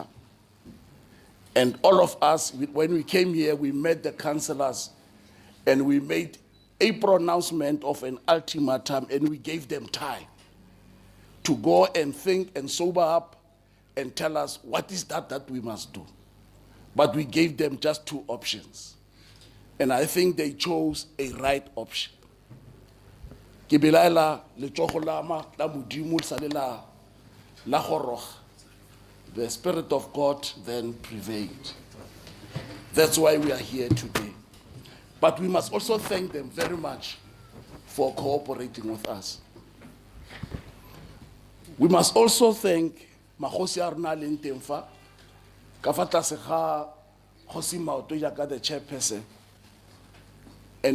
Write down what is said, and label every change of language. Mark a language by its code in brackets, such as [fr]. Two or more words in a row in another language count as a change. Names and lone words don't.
[en] And all of us, when we came here, we met the councillors and we made a pronouncement of an ultimatum and we gave them time to go and think and sober up and tell us what is that we must do. But we gave them just two options. And I think they chose a right option. [tn] Ke belaela letsogo la Modimo salela la goroga. [en] The Spirit of God then prevailed. That's why we are here today. But we must also thank them very much for cooperating with us. We must also thank Magosi Arna Lentemfa, Kafata Seha, Khosi Maoto Yaka, the chairperson, and